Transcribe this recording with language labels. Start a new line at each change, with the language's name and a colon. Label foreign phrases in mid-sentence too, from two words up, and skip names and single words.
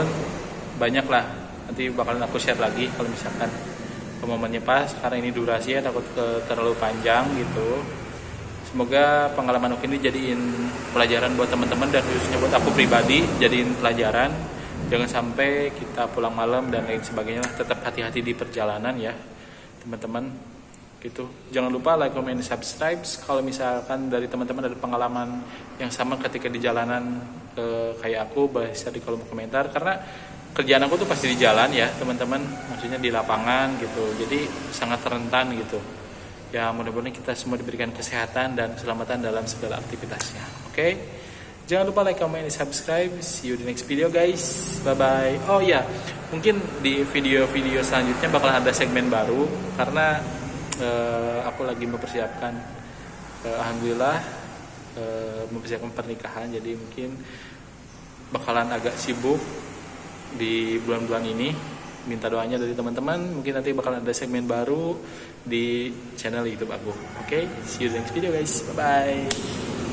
Indonesian: Banyak lah, nanti bakalan aku share lagi kalau misalkan momennya pas, karena ini durasinya takut terlalu panjang gitu. Semoga pengalaman aku ini jadiin pelajaran buat teman-teman dan khususnya buat aku pribadi, jadiin pelajaran. Jangan sampai kita pulang malam dan lain sebagainya lah. Tetap hati-hati di perjalanan ya teman-teman gitu. Jangan lupa
English: like, comment, subscribe.
Indonesian: Kalau misalkan dari teman-teman ada pengalaman yang sama ketika di jalanan kayak aku, bisa di kolom komentar. Karena kerjaan aku tuh pasti di jalan ya teman-teman, maksudnya di lapangan gitu. Jadi sangat rentan gitu. Ya mudah-mudahan kita semua diberikan kesehatan dan keselamatan dalam segala aktivitasnya. Oke? Jangan lupa
English: like, comment, subscribe. See you di next video guys. Bye-bye.
Indonesian: Oh ya, mungkin di video-video selanjutnya bakalan ada segmen baru. Karena aku lagi mempersiapkan, alhamdulillah, mempersiapkan pernikahan. Jadi mungkin bakalan agak sibuk di bulan-bulan ini. Minta doanya dari teman-teman. Mungkin nanti bakalan ada segmen baru di channel YouTube aku. Oke?
English: See you di next video guys. Bye-bye.